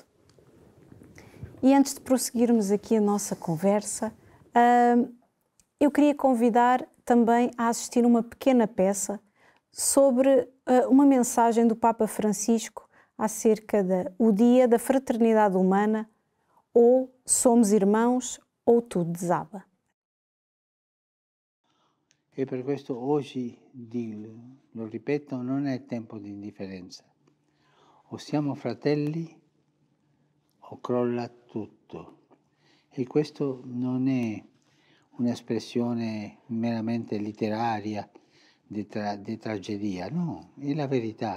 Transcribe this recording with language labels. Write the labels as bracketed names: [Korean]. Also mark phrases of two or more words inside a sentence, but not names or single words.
[Portuguese] E antes de prosseguirmos aqui a nossa conversa, eu queria convidar também a assistir uma pequena peça sobre uma mensagem do Papa Francisco acerca do Dia da Fraternidade Humana, ou somos irmãos ou tudo desaba. [Italian] E per questo oggi, lo ripeto, non è tempo di indifferenza. O siamo fratelli o crolla tutto. E questo non è un'espressione meramente letteraria di tragedia, no, è la verità.